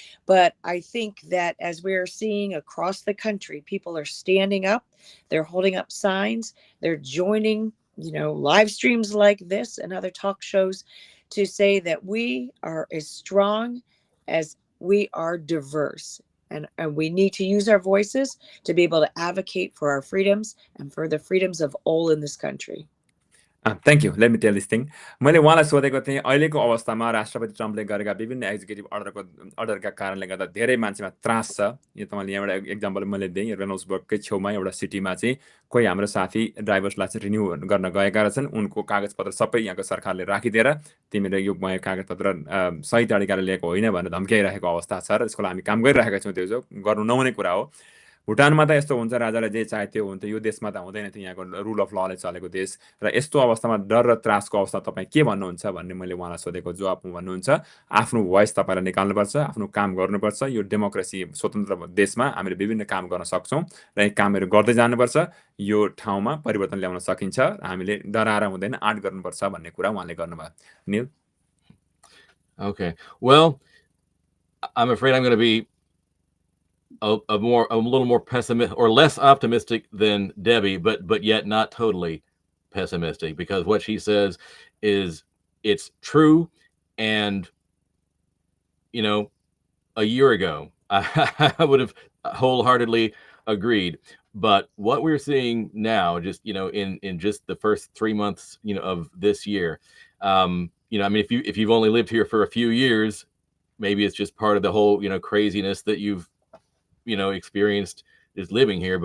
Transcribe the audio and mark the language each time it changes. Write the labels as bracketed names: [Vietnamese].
[English] But I think that as we're seeing across the country, people are standing up, they're holding up signs, they're joining, live streams like this and other talk shows to say that we are as strong as we are diverse. And we need to use our voices to be able to advocate for our freedoms and for the freedoms of all in this country. Thank you let me tell this thing [Nepali] मैले उहाँलाई सोधेको थिएँ अहिलेको अवस्थामा राष्ट्रपति ट्रम्पले गरेका विभिन्न executive अर्डरका कारणले गर्दा धेरै मान्छेमा त्रास छ। यो तपाईँले यहाँबाट एक्जाम्पल मैले दिएँ, रेनोल्ड्सबर्गकै छेउमा एउटा सिटीमा चाहिँ कोही हाम्रो साथी ड्राइभर्सलाई चाहिँ रिन्यू गर्न गएका रहेछन्। उनको कागजपत्र सबै यहाँको सरकारले राखिदिएर तिमीले यो कागजपत्र सही तरिकाले लिएको होइन भनेर धम्क्याइरहेको अवस्था छ र यसको लागि हामी काम गरिरहेका छौँ। त्यो चाहिँ गर्नु नहुने कुरा हो। भुटानमा त यस्तो हुन्छ, राजाले जे चाहे त्यो हुन्थ्यो। यो देशमा त हुँदैन थियो, यहाँको रुल अफ लले चलेको देश। र यस्तो अवस्थामा डर र त्रासको अवस्था तपाईँ के भन्नुहुन्छ भन्ने मैले उहाँलाई सोधेको जवाब भन्नुहुन्छ, आफ्नो भोइस तपाईँलाई निकाल्नुपर्छ, आफ्नो काम गर्नुपर्छ। यो डेमोक्रेसी स्वतन्त्र देशमा हामीले विभिन्न काम गर्न सक्छौँ र यी कामहरू गर्दै जानुपर्छ। यो ठाउँमा परिवर्तन ल्याउन सकिन्छ, हामीले डराएर हुँदैन, आँट गर्नुपर्छ भन्ने कुरा उहाँले गर्नुभयो। निल? [English] Okay. Well, I'm afraid I'm going to be a little more pessimistic or less optimistic than Debbie, but yet not totally pessimistic, because what she says is it's true. And a year ago I would have wholeheartedly agreed, but what we're seeing now, just in just the first 3 months of this year, I mean, if you've only lived here for a few years, maybe it's just part of the whole craziness that you've experienced is living here.